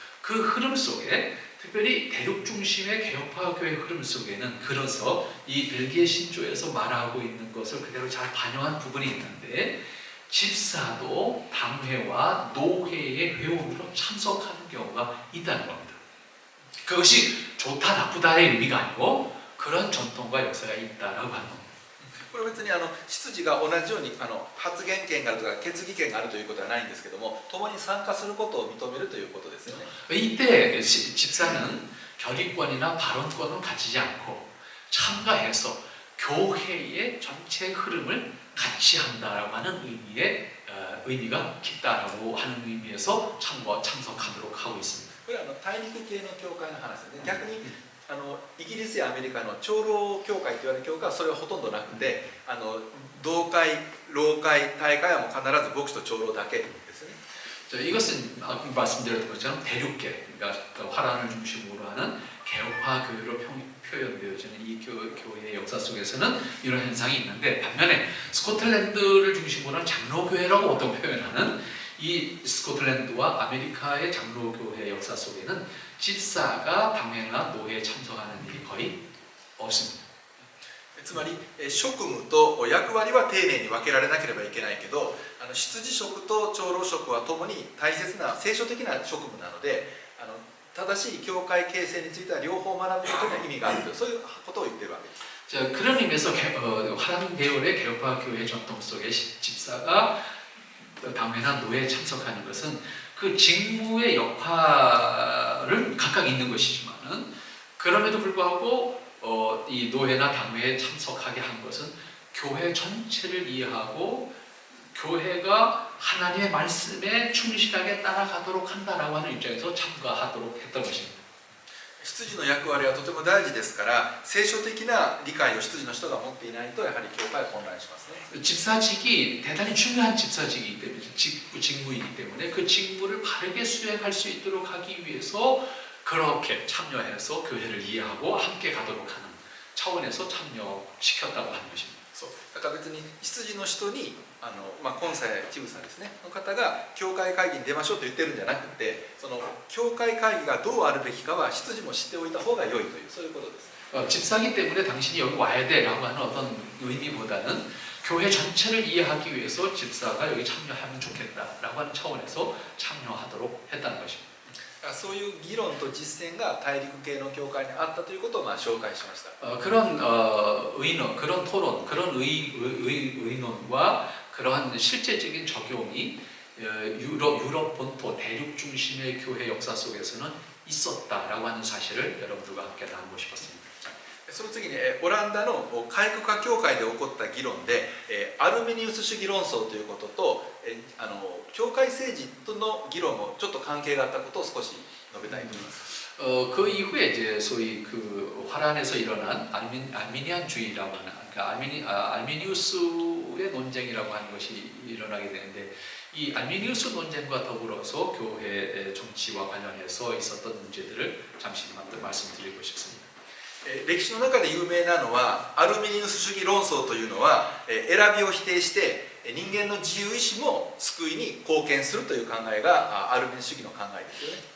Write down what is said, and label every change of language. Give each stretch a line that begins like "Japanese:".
Korean: 그 흐름 속에 특별히 대륙 중심의 개혁화 교회 흐름 속에는, 그래서 이 벨기에 신조에서 말하고 있는 것을 그대로 잘 반영한 부분이 있는데, 집사도 당회와 노회의 회원으로 참석하는 경우가 있다는 겁니다. 그것이 좋다 나쁘다의 의미가 아니고 그런 전통과 역사가 있다라고 하는 겁니다.
Japanese: これは別に執事が同じように発言権があるとか決議権があるということはないんですけども、共に参加することを認めるということですよね。
Korean: 이때 집사는 결의권이나 발언권은 가지지 않고 참가해서 교회의 전체 흐름을 같이 한다라고 하는 의미가 깊다라고 하는 의미에서 참석하도록 하고 있습니다.
Japanese: これは大陸系の教会の話ですね。逆にイギリスやアメリカの長老教会と言われる教会はそれはほとんどなくて、同会、老会、大会はもう必ず牧師と長老だけですね。
Korean: 이것은 말씀드렸던 것처럼 대륙계, 그러니까 화란을 중심으로 하는 개혁화 교회로 표현되어지는 이 교회의 역사 속에서는 이런 현상이 있는데, 반면에 스코틀랜드를 중심으로 하는 장로교회라고 보통 표현하는 이 스코틀랜드와 아메리카의 장로교회 역사 속에는 집사가 당회나 노회에 참석하는 일이 거의 없습니다.
Japanese: つまり職務と役割は丁寧に分けられなければいけないけど、執事職と長老職はともに大切な聖書的な職務なので、正しい教会形成については両方学ぶことには意味があるという、そういうことを言っているわけです。
Korean: 자, 그런 의미에서 화란 계열의 개혁화 교회 전통 속에 집사가 당회나 노회에 참석하는 것은 그 직무의 역할은 각각 있는 것이지만은, 그럼에도 불구하고 이 노회나 당회에 참석하게 한 것은 교회 전체를 이해하고 교회가 하나님의 말씀에 충실하게 따라가도록 한다라고 하는 입장에서 참가하도록 했던 것입니다.
Japanese: 執事の役割はとても大事ですから、聖書的な理解を執事の人が持っていないとやはり教会は混乱しますね。
Korean: 집사직이 대단히 중요한 집사직이기 때문에, 직무이기 때문에 그 직무를 바르게 수행할 수 있도록 하기 위해서 그렇게 참여해서 교회를 이해하고 함께 가도록 하는 차원에서 참여시켰다고 하는 것입니다.
Japanese: そうだから別に執事の人にコンサやチブさんですねの方が教会会議に出ましょうと言ってるんじゃなくて、その教会会議がどうあるべきかは執事も知っておいた方が良いという、そういうことです。
Korean: 집사기 때문에 당신이 여기 와야 돼라고 하는 어떤 의미보다는 교회 전체를 이해하기 위해서 집사가 여기 참여하면 좋겠다라고 하는 차원에서 참여하도록 했다는 것입니다.
Japanese: そういう議論と実践が大陸系の教会にあったということを紹介しました。
Korean: 그런 의논, 그런 토론, 그런 의논과 그러한 실제적인 적용이 유럽 본토 대륙 중심의 교회 역사 속에서는 있었다라고 하는 사실을 여러분들과 함께 나누고 싶었습니다.
Japanese: その次にオランダの改革派教会で起こった議論でアルメニウス主義論争ということと教会政治との議論もちょっと関係があったことを少し述べたいと思います。
Korean: 그 이후에 이제 소위 그 화란에서 일어난 알미니안주의라고 하는 그러니까 알미니우스의 논쟁이라고 하는 것이 일어나게 되는데 이 알미니우스 논쟁과 더불어서 교회 정치와 관련해서 있었던 문제들을 잠시 말씀드리고 싶습니다.
Japanese: 歴史の中で有名なのはアルミニウス主義論争というのは選びを否定して人間の自由意志も救いに貢献するという考えがアルミニウス主義の考えですよね。